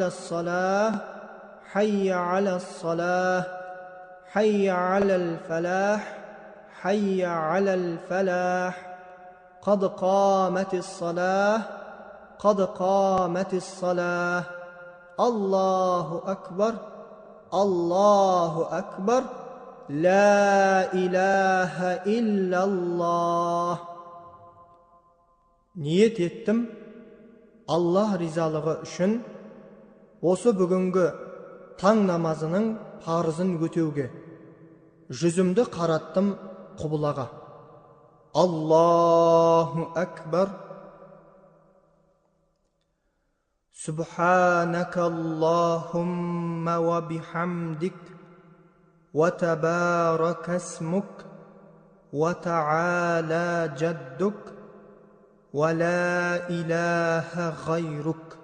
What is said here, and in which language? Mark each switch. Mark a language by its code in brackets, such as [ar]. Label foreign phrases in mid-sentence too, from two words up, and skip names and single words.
[ar] الصلاة حي على الصلاة حي على الفلاح حي على الفلاح قد قامت الصلاة قد قامت الصلاة الله أكبر الله أكبر لا إله إلا الله. [kk] Niyet ettim Allah rizalығы үшін осы бүгінгі таң намазының парызын өтеуге. Жүзімді қараттым құбылаға. [ar] الله أكبر. سبحانك اللهم وبحمدك وتبارك اسمك وتعالى جدك ولا إله غيرك.